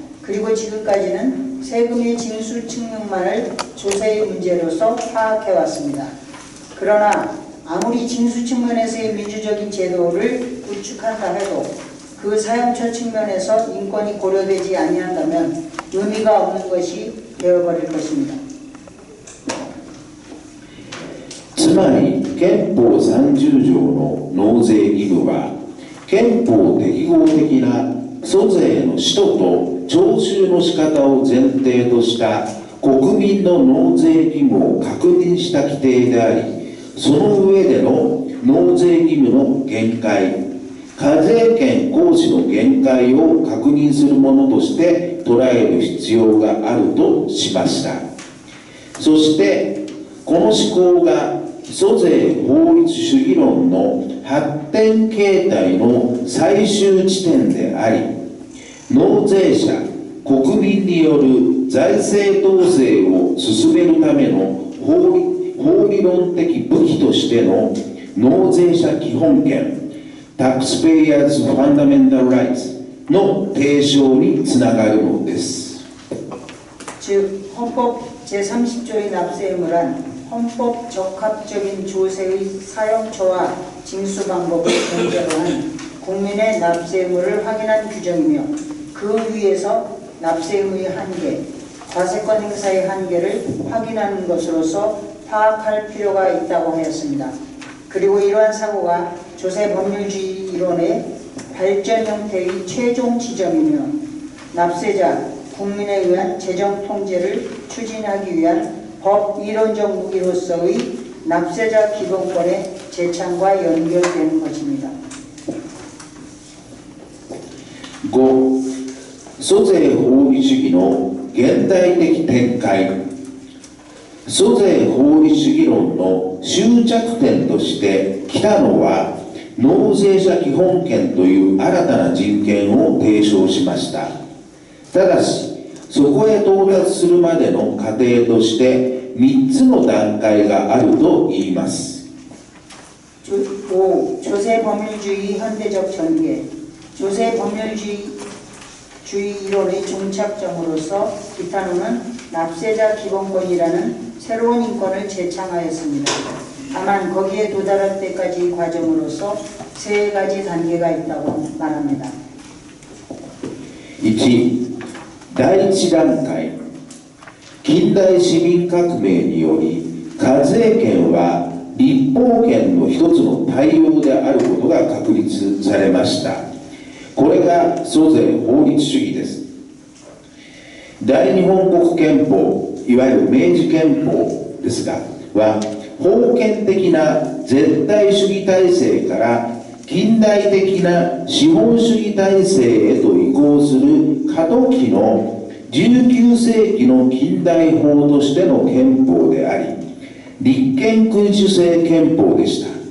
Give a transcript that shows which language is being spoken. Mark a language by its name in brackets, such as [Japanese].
[Korean] 그리고 지금까지는 세금의 징수 측면만을 조세의 문제로서 파악해왔습니다. 그러나 아무리 징수 측면에서의 민주적인 제도를 구축한다 해도 그 사용처 측면에서 인권이 고려되지 아니한다면 의미가 없는 것이 되어버릴 것입니다. [Japanese] つまり憲法30条の納税義務は憲法適合的な租税の使途と徴収の仕方を前提とした国民の納税義務を確認した規定であり、その上での納税義務の限界、課税権行使の限界を確認するものとして捉える必要があるとしました。そしてこの思考が租税法律主義論の発展形態の最終地点であり、納税者国民による財政統制を進めるための法理論的武器としての納税者基本権 [English] Taxpayers Fundamental Rights [Japanese] の提唱につながるのです。 [Korean] 즉 헌법 제30조의 납세 의무란 헌법 적합적인 조세의 사용처와 징수 방법을 전제로 한 국민의 납세 의무를 확인한 규정이며 그 위에서 납세 의무의 한계, 과세권 행사의 한계를 확인하는 것으로서 파악할 필요가 있다고 하였습니다. 그리고 이러한 사고가 조세 법률주의 이론의 발전 형태의 최종 지점이며 납세자, 국민에 의한 재정 통제를 추진하기 위한 법 이론적 무기로서의 납세자 기본권의 제창과 연결되는 것입니다. 5. [Japanese] 租税法理主義の現代的展開。租税法理主義論の終着点として来たのは納税者基本権という新たな人権を提唱しました。ただしそこへ到達するまでの過程として3つの段階があると言います。 5. [Korean] 조세법률주의 현대적 전개. 조세법률주의 이론의 종착점으로서 기타노는 납세자 기본권이라는 새로운 인권을 제창하였습니다. 다만 거기에 도달할 때까지 과정으로서 세 가지 단계가 있다고 말합니다. [Japanese] 1. 第一段階。近代市民革命により課税権は立法権の一つの対応であることが確立されました。これが租税法律主義です。大日本国憲法、いわゆる明治憲法ですがは封建的な絶対主義体制から近代的な資本主義体制へと移行する過渡期の19世紀の近代法としての憲法であり、立憲君主制憲法でした。